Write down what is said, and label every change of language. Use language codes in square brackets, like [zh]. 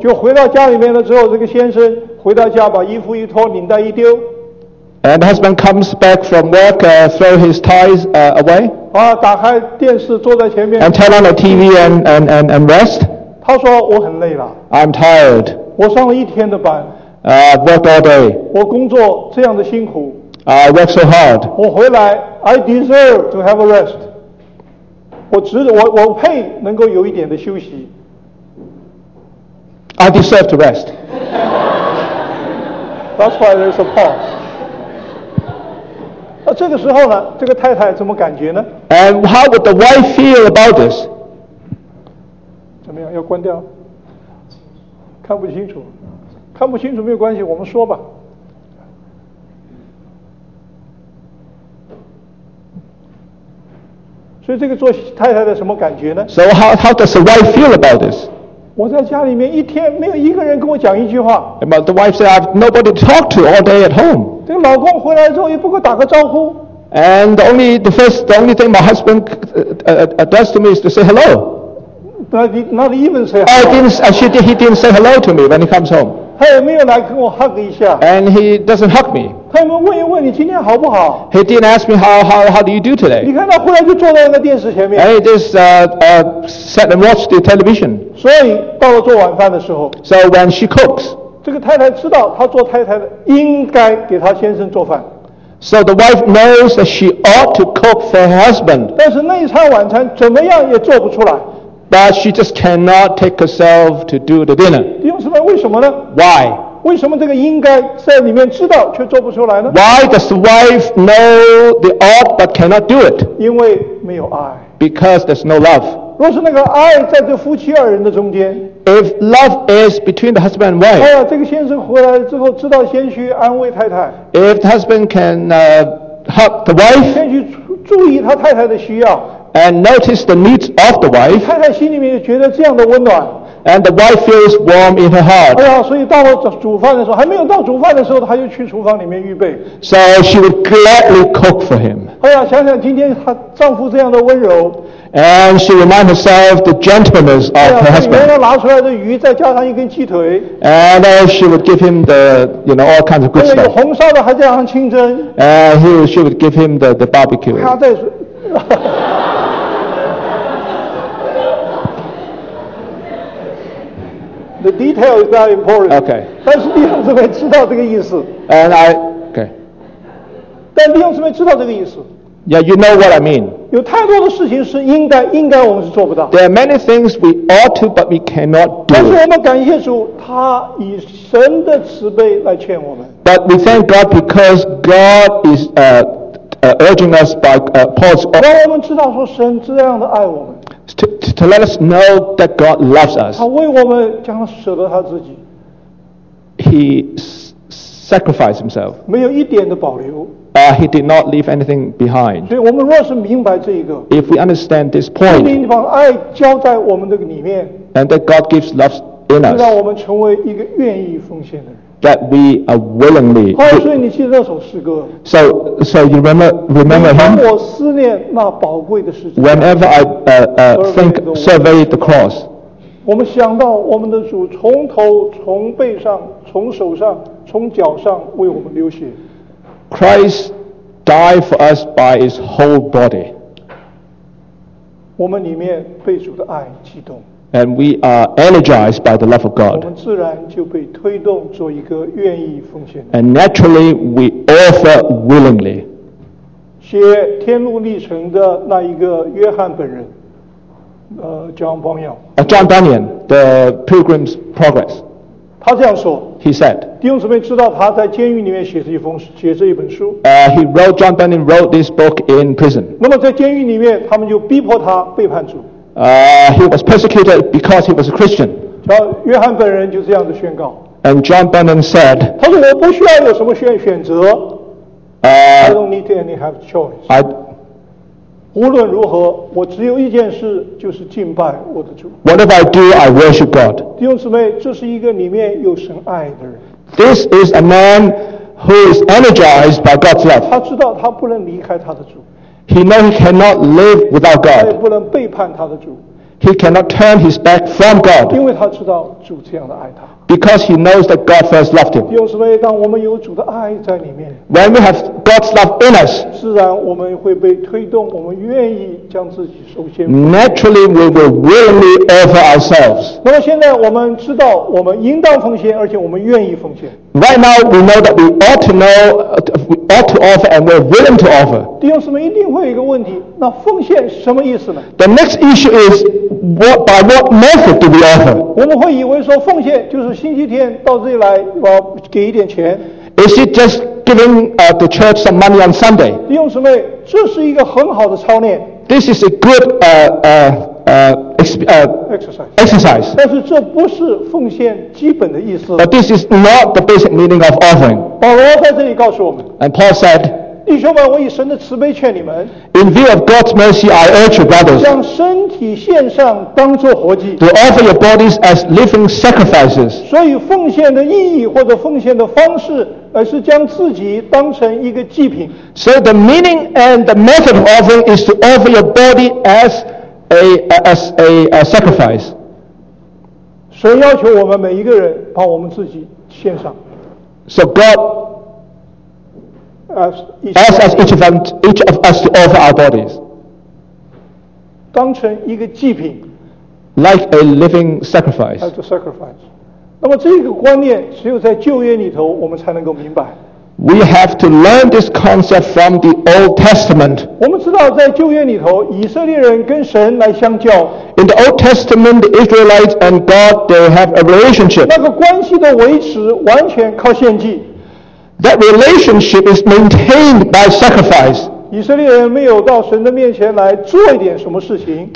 [zh] 就回到家里面了之后，这个先生回到家把衣服一脱，领带一丢。 [en] And the husband comes back from work, throw his ties away. [zh] 啊，打开电视坐在前面。 [en] And turn on the TV and rest. [zh] 他说我很累了。 [en] I'm tired. [zh] 我上了一天的班。 [en] Worked all day. [zh] 我工作这样的辛苦。 [en] I work so hard. [zh] 我回来 [en] ，I deserve to have a rest. [zh] 我配能够有一点的休息。 [en] I deserve to rest. That's why there's a pause. [zh] 那这个时候呢，这个太太怎么感觉呢？ [en] And how would the wife feel about this? [zh] 怎么样？要关掉？看不清楚，看不清楚没有关系，我们说吧。所以这个做太太的什么感觉呢？ [en] So how does the wife feel about this? [zh] 我在家里面一天没有一个人跟我讲一句话。 [en] But the wife said I have nobody to talk to all day at home. [zh] 这个老公回来之后也不给我打个招呼。 [en] And the only thing my husband does to me is to say hello. He didn't say hello to me when he comes home. [zh] 他也没有来跟我 hug 一下。 [en] And he doesn't hug me. [zh] 他有没有问一问你今天好不好？ [en] He didn't ask me how do you do today. [zh] 你看他回来就坐在那个电视前面。 [en] And he just sat and watched the television. [zh] 所以到了做晚饭的时候。 [en] So when she cooks. [zh] 这个太太知道她做太太的应该给她先生做饭。 [en] So the wife knows that she ought to cook for her husband. [zh] 但是那一餐晚餐怎么样也做不出来。 [en] But she just cannot take herself to do the dinner. [zh] 弟兄姊妹，为什么呢？ [en] Why? [zh] 为什么这个应该在里面知道却做不出来呢？ [en] Why does the wife know the ought but cannot do it? [zh] 因为没有爱。 [en] Because there's no love. [zh] 若是那个爱在这夫妻二人的中间。 [en] If love is between the husband and wife. [zh] 哎呀，这个先生回来之后知道先去安慰太太。 [en] If the husband can help the wife. [zh] 先去注意他太太的需要。 [en] And notice the needs of the wife. [zh] 太太心里面觉得这样的温暖。 [en] And the wife feels warm in her heart. [zh] 哎呀，所以到了煮饭的时候，还没有到煮饭的时候，她就去厨房里面预备。 [en] So she would gladly cook for him. [zh] 哎呀，想想今天她丈夫这样的温柔。 [en] And she reminds herself the gentleness of her husband. [zh] 哎呀，原来拿出来的鱼再加上一根鸡腿。 [en] And she would give him the, you know, all kinds of good stuff. [zh] 有红烧的，还加上清蒸。 [en] And she would give him the barbecue. [zh] 他在。 [en] The detail is not important. Okay. [zh] 但是弟兄姊妹知道这个意思。 [en] And I. Okay. [zh] 但弟兄姊妹知道这个意思。 [en] Yeah, you know what I mean. [zh] 有太多的事情是应该我们是做不到。 [en] There are many things we ought to, but we cannot do. [zh] 但是我们感谢主，他以神的慈悲来劝我们。 [en] But we thank God because God is urging us by Paul's. [zh] 让我们知道说神这样的爱我们。 [en] To let us know that God loves us. [zh] 他为我们将舍得他自己。 [en] He sacrificed himself. [zh] 没有一点的保留。 [en] He did not leave anything behind. [zh] 所以我们若是明白这一个。 [en] If we understand this point. [zh] 神把爱交在我们的里面。 [en] And that God gives love in us. [zh] 就让我们成为一个愿意奉献的人。 [en] That we are willingly. [zh] 所以你记得那首诗歌。 [en] So you remember him. Whenever I survey the cross. [zh] 我们想到我们的主从头从背上从手上从脚上为我们流血。 [en] Christ died for us by his whole body. [zh] 我们里面被主的爱激动。 [en] And we are energized by the love of God. [zh] 我们自然就被推动做一个愿意奉献。 [en] And naturally, we offer willingly. [zh] 写《天路历程》的那一个约翰本人，John Bunyan. [en] John Bunyan, the Pilgrim's Progress. [zh] 他这样说。 [en] He said. [zh] 弟兄姊妹知道他在监狱里面写这一本书。 [en] He wrote John Bunyan wrote this book in prison. [zh] 那么在监狱里面，他们就逼迫他背叛主。 [en] He was persecuted because he was a Christian. [zh] 约翰本人就这样的宣告。 [en] And John Bunyan said, [zh] 他说我不需要有什么选择。 [en] I don't need any have choice. [zh] 无论如何，我只有一件事，就是敬拜我的主。 [en] Whatever I do, I worship God. [zh] 弟兄姊妹，这是一个里面有神爱的人。 [en] This is a man who is energized by God's love. [zh] 他知道他不能离开他的主。 [en] He knows he cannot live without God. [zh] 他也不能背叛他的主。 [en] He cannot turn his back from God. [zh] 因为他知道主这样的爱他。 [en] Because he knows that God first loved him. [zh] 弟兄姊妹，当我们有主的爱在里面。 [en] When we have God's love in us. [zh] 自然我们会被推动，我们愿意将自己首先。 [en] Naturally, we will willingly offer ourselves. [zh] 那么现在我们知道我们应当奉献，而且我们愿意奉献。 [en] Right now, we know that we ought to offer and we're willing to offer. [zh] 弟兄姊妹一定会有一个问题，那奉献是什么意思呢？ [en] The next issue is, by what method do we offer? [zh] 我们会以为说奉献就是星期天到这里来，我给一点钱。 [en] Is it just giving the church some money on Sunday? [zh] 弟兄姊妹，这是一个很好的操练。 [en] This is a good exercise. [zh] 但是这不是奉献基本的意思。 [en] But this is not the basic meaning of offering. [zh] 保罗在这里告诉我们。 [en] And Paul said, [zh] 弟兄们，我以神的慈悲劝你们。 [en] In view of God's mercy, I urge you, brothers, [zh] 将身体献上，当作活祭。 [en] To offer your bodies as living sacrifices. [zh] 所以奉献的意义或者奉献的方式，而是将自己当成一个祭品。 [en] So the meaning and the method of offering is to offer your body as a sacrifice. [zh] 神要求我们每一个人把我们自己献上。 [en] So God. As each of us to offer our bodies, [zh] 当成一个祭品 [en] like a living sacrifice. As a sacrifice. [zh] 那么这个观念只有在旧约里头我们才能够明白。 [en] We have to learn this concept from the Old Testament. [zh] 我们知道在旧约里头，以色列人跟神来相交。 [en] In the Old Testament, the Israelites and God they have a relationship. [zh] 那个关系的维持完全靠献祭。 [en] That relationship is maintained by sacrifice. [zh] 以色列人没有到神的面前来做一点什么事情。